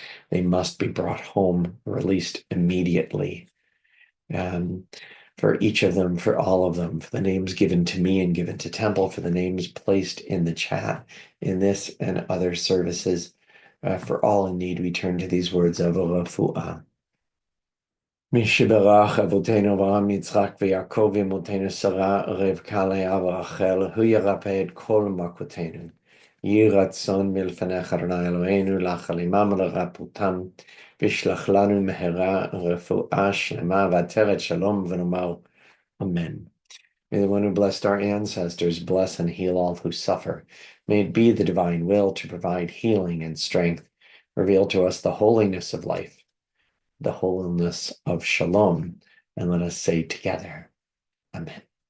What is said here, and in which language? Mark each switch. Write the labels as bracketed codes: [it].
[en] They must be brought home, released immediately. For each of them, for all of them, for the names given to me and given to Temple, for the names placed in the chat in this and other services, for all in need, we turn to these words of Refuah. [he] מי שברך אבותינו אברהם, יצחק ויעקב ואמותינו שרה, רבקה לאה ורחל, הוא ירפא את כל מכותינו. יהי רצון מלפניך אדוני אלוהינו לאחל עמם ולרפאותם, וישלח לנו מהרה רפואה שלמה ועטרת שלום, ונאמר אמן. [en] May the one who blessed our ancestors bless and heal all who suffer. May it be the divine will to provide healing and strength, reveal to us the holiness of life, the wholeness of shalom, and let us say together, Amen.